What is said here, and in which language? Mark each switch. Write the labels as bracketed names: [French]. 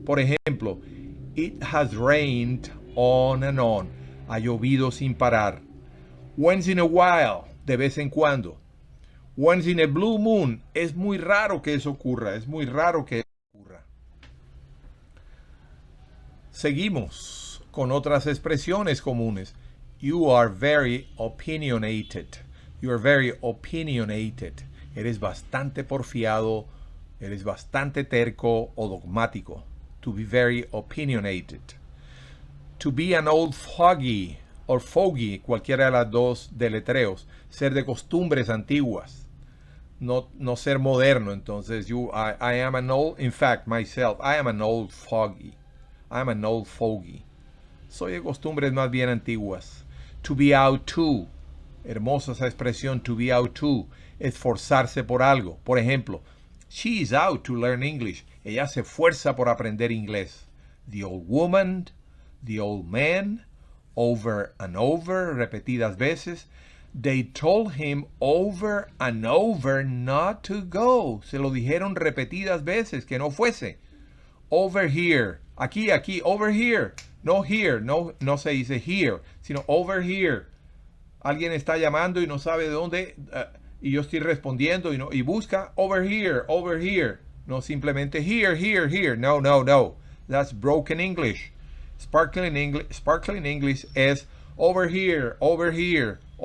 [Spanish] Por ejemplo, [English] it has rained on and on. [Spanish] Ha llovido sin parar. [English] Once in a while, [Spanish] de vez en cuando. [English] Once in a blue moon, [Spanish] es muy raro que eso ocurra. Es muy raro que eso ocurra. Seguimos con otras expresiones comunes. [English] You are very opinionated. You are very opinionated. [Spanish] Eres bastante porfiado, eres bastante terco o dogmático. [English] To be very opinionated. To be an old fogey or fogey, [Spanish] cualquiera de las dos deletreos. Ser de costumbres antiguas. No ser moderno. [English] Entonces, I am an old, in fact, myself, I am an old fogey. I am an old fogey. [Spanish] Soy de costumbres más bien antiguas. [English] To be out to. [Spanish] Hermosa esa expresión, [English] to be out to. [Spanish] Esforzarse por algo. Por ejemplo, [English] she is out to learn English. [Spanish] Ella se esfuerza por aprender inglés. [English] The old woman, the old man, over and over, [Spanish] repetidas veces. [English] They told him over and over not to go. [Spanish] Se lo dijeron repetidas veces que no fuese. [English] Over here. [Spanish] Aquí, [English] over here. [Spanish] No here, no se dice here, sino over here. Alguien está llamando y no sabe de dónde, y yo estoy respondiendo y busca [English] over here. [Spanish] No simplemente [English] here. No. That's broken English. Sparkling English es over here, over there.